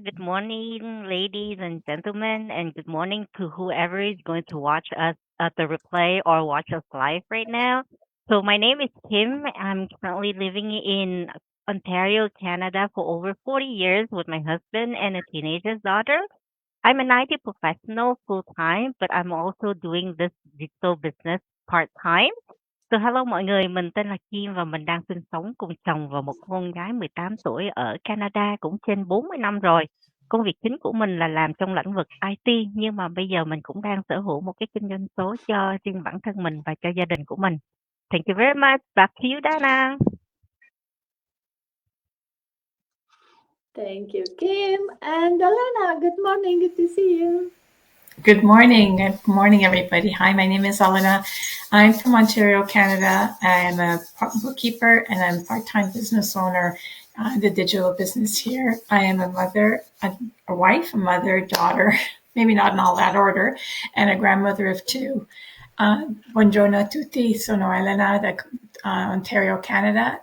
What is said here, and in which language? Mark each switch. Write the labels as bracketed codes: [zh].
[en] Good morning, ladies and gentlemen, and good morning to whoever is going to watch us at the replay or watch us live right now. So, my name is Kim. I'm currently living in Ontario, Canada for over 40 years with my husband and a teenager's daughter. I'm an IT professional full time, but I'm also doing this digital business part time. So hello [vi] mọi người, mình tên là Kim và mình đang sinh sống cùng chồng và một con gái 18 tuổi ở Canada cũng trên 40 năm rồi. Công việc chính của mình là làm trong lĩnh vực IT, nhưng mà bây giờ mình cũng đang sở hữu một cái kinh doanh số cho riêng bản thân mình và cho gia đình của mình. [en] Thank you very much. Back to you, Dana. Thank you, Kim. And Alena, good morning. Good to see you. Good morning. Good morning, everybody. Hi, my name is Elena. I'm from Ontario, Canada. I'm a bookkeeper and I'm a part-time business owner in the digital business here. I am a mother, a wife, a mother, daughter, maybe not in all that order, and a grandmother of two. [it] Buongiorno a tutti, sono Elena da Ontario, Canada.